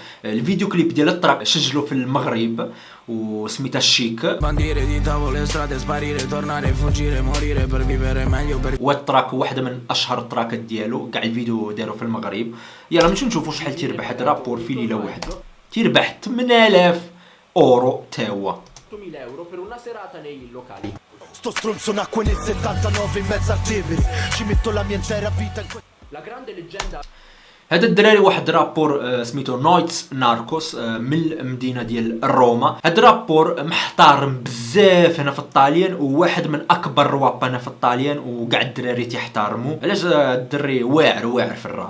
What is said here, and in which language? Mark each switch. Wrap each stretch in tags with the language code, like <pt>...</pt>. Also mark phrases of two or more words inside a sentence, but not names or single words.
<ar>الفيديو كليب ديال التراك سجلوا في المغرب وسميتها الشيك، والتراك واحده من اشهر التراكات ديالو، كاع الفيديو داروا في المغرب. يلا نمشيو نشوفوا شحال تيربح هذا الرابور في ليله واحده. تيربح 8000 اورو تاهو.</ar> <it>Sto stronzo nacque nel 79 in mezzo al Tevere. Ci metto la mia intera vita in</it> <ar>هذا الدراري واحد رابور سميتو نويتس ناركوس من المدينه ديال روما. هذا الرابور محترم بزاف هنا في الطاليان، وواحد من اكبر الرواب هنا في الطاليان، وكاع الدراري تيحتارموا علاش الدري واعر في الراب.</ar>